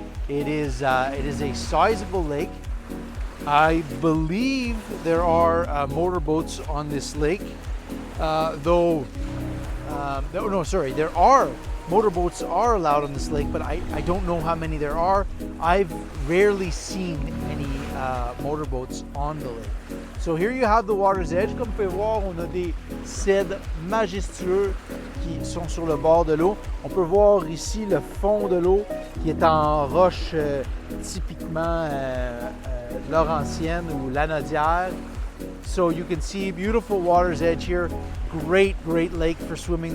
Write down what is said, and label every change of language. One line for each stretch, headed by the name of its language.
English: It is a sizable lake. I believe there are motorboats on this lake, there are motorboats are allowed on this lake, but I don't know how many there are. I've rarely seen any motorboats on the lake. So here you have the water's edge.
French: Comme vous pouvez voir, on a des cèdres majestueux qui sont sur le bord de l'eau. On peut voir ici le fond de l'eau qui est en roche typiquement laurentienne ou lanaudière.
English: So you can see beautiful water's edge here. Great lake for swimming.